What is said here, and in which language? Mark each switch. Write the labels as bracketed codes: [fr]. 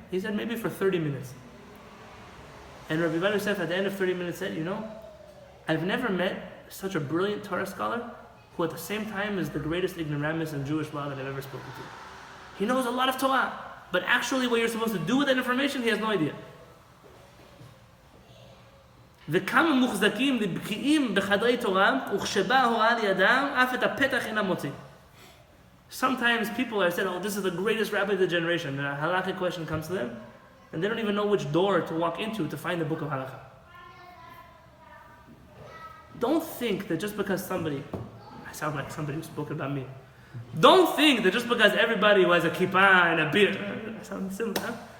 [en] He said maybe for 30 minutes. And Rabbi Yosef at the end of 30 minutes said, I've never met such a brilliant Torah scholar who at the same time is the greatest ignoramus in Jewish law that I've ever spoken to. He knows a lot of Torah, but actually what you're supposed to do with that information, he has no idea. [he] וכמה מוחזקים ובקיאים בחדרי תורה וכשבא ההוראה לידם אף את הפתח אינם מוצאים. [en] Sometimes people are saying, this is the greatest rabbi of the generation. And a halakha question comes to them, and they don't even know which door to walk into to find the book of halakha. Don't think that just because I sound like somebody who spoke about me. Don't think that just because everybody who has a kippah and a beard, I sound similar, huh?